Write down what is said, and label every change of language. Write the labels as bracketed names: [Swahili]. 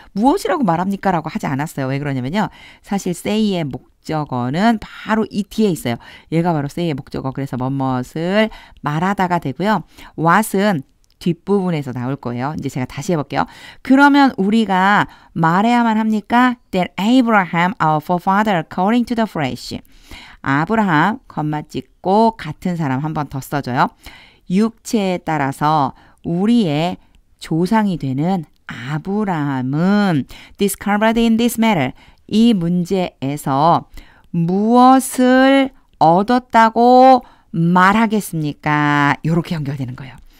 [Korean] 무엇이라고 말합니까? 라고 하지 않았어요. 왜 그러냐면요. 사실 say의 목적어는 바로 이 뒤에 있어요. 얘가 바로 say의 목적어. 그래서 뭐뭇을 말하다가 되고요. what은 뒷부분에서 나올 거예요. 이제 제가 다시 해볼게요. 그러면 우리가 말해야만 합니까? [English] That Abraham, our forefather, according to the flesh. [Korean] 아브라함, 콤마 찍고 같은 사람 한 번 더 써줘요. 육체에 따라서 우리의 조상이 되는 아브라함은 [English] discovered in this matter. [Korean] 이 문제에서 무엇을 얻었다고 말하겠습니까? 이렇게 연결되는 거예요.